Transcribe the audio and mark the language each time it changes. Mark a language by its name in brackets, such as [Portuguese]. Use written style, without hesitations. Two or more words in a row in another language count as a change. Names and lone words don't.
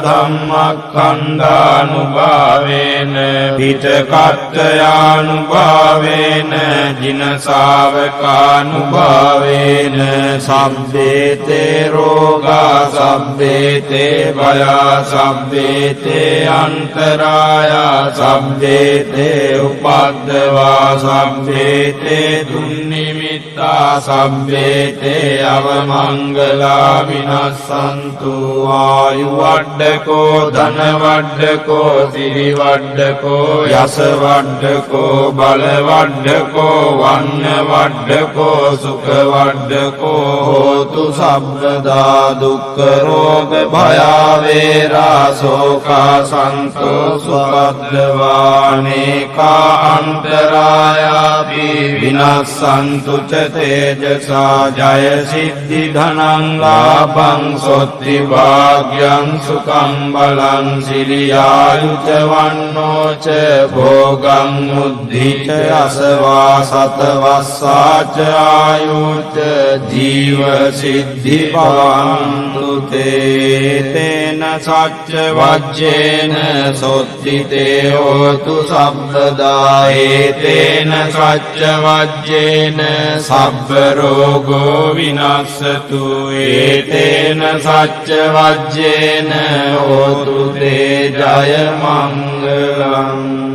[Pali] ධම්මස්කන්ධානුභාවේන පිටකට්ඨයානුභාවේන ජින ශාවකානුභාවේන සබ්බේතේ රෝගා සබ්බේතේ භයා සබ්බේතේ අන්තරායා සබ්බේතේ උපද්දවා සබ්බේතේ දුන්නිමිත්තා සබ්බේතේ අවමංගලා විනස්සන්තු ආයු වඩ්ඩකෝ ධන වඩ්ඩකෝ සිරි වඩ්ඩකෝ යස වඩ්ඩකෝ බල වඩ්ඩකෝ වන්න වඩ්ඩකෝ සුඛ වඩ්ඩකෝ හෝතු සබ්බදා දුක්ඛ රෝග භයාවේරා සෝකා සන්තෝසුපද්දවානේකා අන්තරායාපි විනස්සන්තු ච තේජසා ජය සිද්ධි ධනං ලාභං සොත්ති භාග්‍යං සුඛං බලං සිරියායුච වන්නෝ ච භෝගං මුද්ධි ච අසවා සතවස්සාච ආයුච ජීව සිද්ධි භවන්තු තේන සච්ච වජ්ජේන සොත්ති තේ හෝතු සබ්බදා ඒතේන සච්ච වජ්ජේන සබ්බ රෝගෝ විනස්සතු ඒතේන සච්ච වජ්ජේන හෝතු තේ ජය මංගලං